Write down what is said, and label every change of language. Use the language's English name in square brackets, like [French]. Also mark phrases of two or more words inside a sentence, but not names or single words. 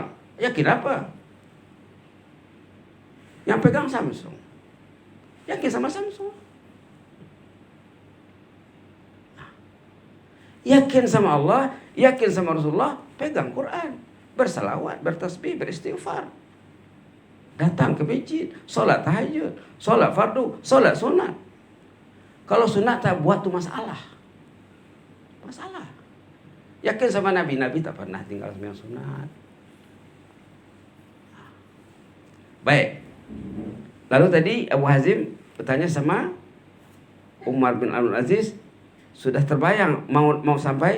[Malay] Yakin apa? Yang pegang Samsung. Yakin sama Samsung. Yakin sama Allah, yakin sama Rasulullah, pegang Quran, bersalawat, bertasbih, beristighfar. Datang ke masjid, solat tahajud, solat fardu, solat sunat. Kalau sunat tak buat tu masalah. Yakin sama Nabi tak pernah tinggal sembahyang sunat. Baik. Lalu tadi Abu Hazim bertanya sama Umar bin Abdul Aziz, sudah terbayang mau sampai?